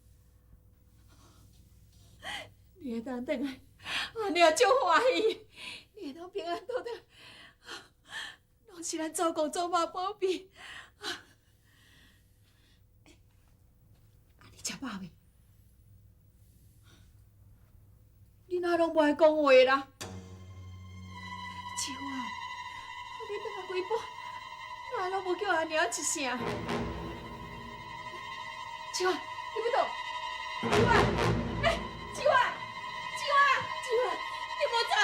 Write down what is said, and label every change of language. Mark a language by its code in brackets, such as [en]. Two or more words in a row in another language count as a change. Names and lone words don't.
[nan] 你会当倒来，你也足欢喜，你会当平安倒转，拢是咱祖公祖妈保庇。你食饱未？你哪拢无爱讲话啦？秋啊，你倒来几步，哪拢无叫阿娘一声？秋啊，你要倒？秋啊，秋啊，秋啊，秋啊，你莫走！